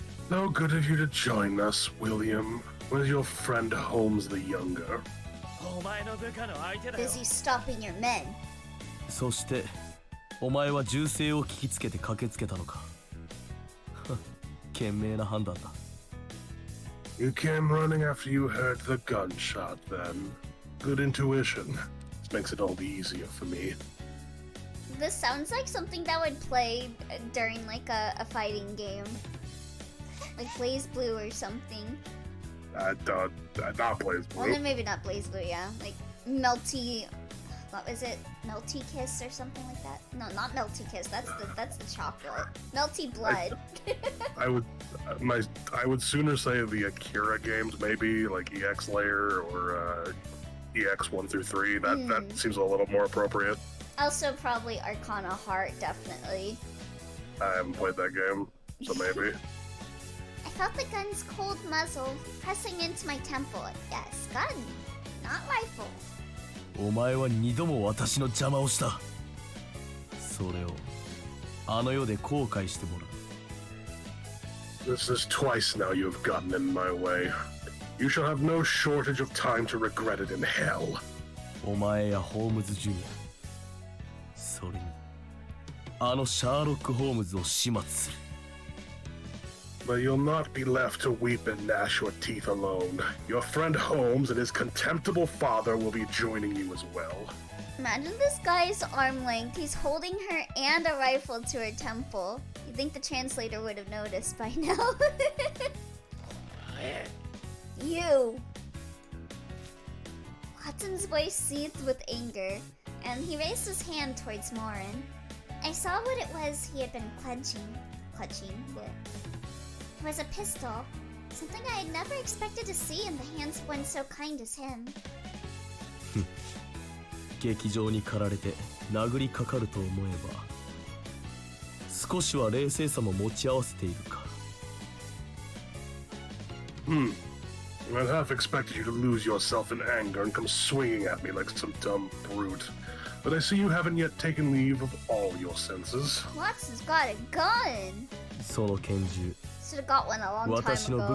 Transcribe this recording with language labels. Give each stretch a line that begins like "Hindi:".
English: No good of you to join us, William. Where's your friend Holmes the Younger? Busy stopping your men.
Japanese: そして、お前は銃声を聞きつけて駆けつけたのか。賢明な判断だ。
English: You came running after you heard the gunshot, then. Good intuition. This makes it all the easier for me. This sounds like something that would play during like a fighting game. Like Blaze Blue or something. Not Blaze Well, Blue. then maybe not Blaze Blue, yeah. Like Melty, what was it? Melty Kiss or something like that? No, not Melty Kiss. That's the chocolate. Melty Blood. I would sooner say the Akira games, maybe like EX Layer or EX 1 through 3. That seems a little more appropriate. Also, probably Arcana Heart, definitely. I haven't played that game, so maybe. I felt the gun's cold muzzle pressing into my temple. Yes, gun, not rifle.
Japanese: お前は二度も私の邪魔をした。それをあの世で後悔してもらう。
English: This is twice now you have gotten in my way. You shall have no shortage of time to regret it in hell.
Japanese: お前やホームズジュニア、それにあのシャーロック・ホームズを始末する。
English: But you'll not be left to weep and gnash your teeth alone. Your friend Holmes and his contemptible father will be joining you as well. Imagine this guy's arm length. He's holding her and a rifle to her temple. You'd think the translator would have noticed by now. You. Watson's voice seethed with anger, and he raised his hand towards Morin. I saw what it was he had been clutching. It was a pistol, something I had never expected to see in the hands of one so kind as him.
Japanese: 劇場に駆られて殴りかかると思えば少しは冷静さも持ち合わせているか。
English: I'd half expected you to lose yourself in anger and come swinging at me like some dumb brute. But I see you haven't yet taken leave of all your senses. Watson's got a gun!
Japanese: その拳銃
English: Should have got one a long
Japanese: 私
English: time
Japanese: の部